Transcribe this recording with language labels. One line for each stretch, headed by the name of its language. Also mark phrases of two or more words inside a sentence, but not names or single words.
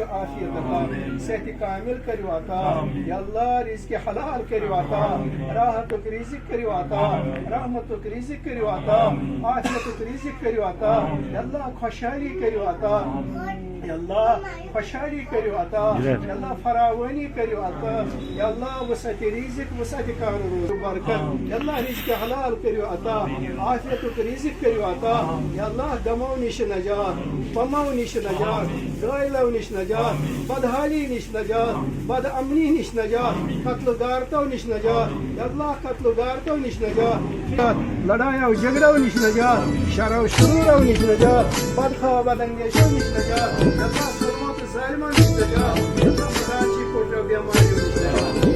Kashmiri: آفیت عطا صحت کامل کریو عطا یا اللہ رزق حلال کریو عطا راحت و رزق کریو عطا رحمت و رزق کریو عطا عافیت و رزق کریو عطا یا اللہ خوشحالی کریو عطا یا اللہ خوشحالی کریو عطا یا اللہ فراوانی کریو عطا یا اللہ وسعت رزق وسعت کار روز برکت یا اللہ رزق حلال کریو عطا عافیت و رزق کریو عطا یا اللہ غمو نش نجات غمو نش نجات گائلو نش نجات بدحالی نش نجات بد امنی نش نجات قتل و غارتو نش نجات یا اللہ قتل و غارتو نش نجات لڑایو جھگڑو نش نجات شر و شرورو نش نجات بدخواہ بداندیشو نش نجات یا اللہ ظلمات ظالمان نش نجات یا اللہ مداچی کوٹو بیماری نش نجات